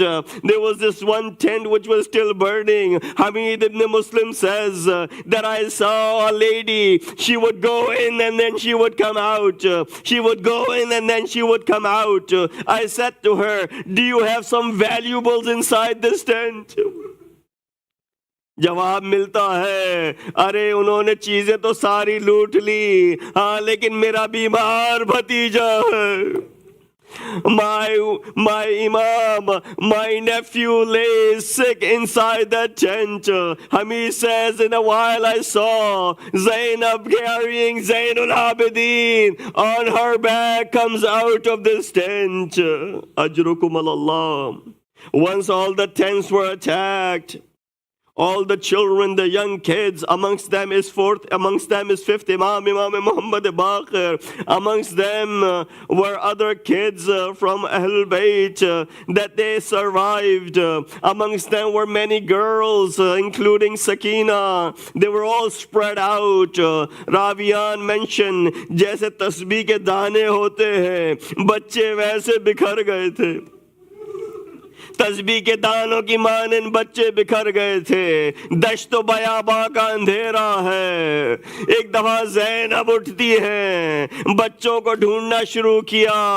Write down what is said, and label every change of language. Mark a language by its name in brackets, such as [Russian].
[English] There was this one tent which was still burning. Hamid ibn Muslim says that I saw a lady. She would go in and then she would come out. She would go in and then she would come out. I said to her, "Do you have some valuables inside this tent?" [Urdu] جواب ملتا ہے، ارے انہوں نے چیزیں تو ساری لوٹ لی، ہاں لیکن میرا بیمار بھتیجا ہے. [English] My Imam, my nephew lays sick inside that tent. Hamid says, in a while I saw Zainab carrying Zainul Abidin on her back, comes out of this tent. Ajrukum Allah. Once all the tents were attacked, all the children, the young kids, amongst them is fifth Imam, Imam Muhammad Baqir. Amongst them were other kids from Ahlul Bayt that they survived. Amongst them were many girls, including Sakina. They were all spread out. Raviyan mentioned, [Urdu] جیسے تسبیح کے دانے ہوتے ہیں بچے ویسے بکھر گئے تھے. تسبیح کے دانوں کی مانند بچے بکھر گئے تھے. دشت و بیاباں کا اندھیرا ہے. ایک دفعہ زینب اٹھتی ہے، بچوں کو ڈھونڈنا شروع کیا.